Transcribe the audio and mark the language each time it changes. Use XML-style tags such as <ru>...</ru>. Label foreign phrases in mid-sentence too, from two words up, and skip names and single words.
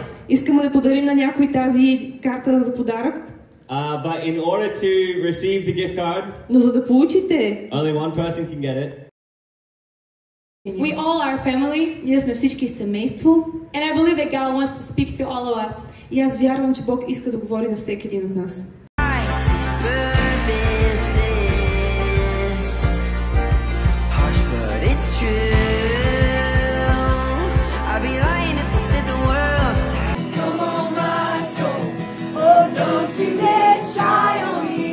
<bg>Искаме да подарим на някой тази карта за подарък,</bg> <en>but in order to receive the gift card,</en> <bg>но за да получите,</bg> <en>only one person can get it. We all are family,</en> <bg>ние сме всички семейство</bg> <en>and I believe that God wants to speak to all of us.</en> <bg>и аз вярвам, че Бог иска да говори на всеки един от нас.</bg> <en>Harsh, but it's true. I'd be lying if I said the world's. Come on, my soul. Oh, don't you get shy on me.</en>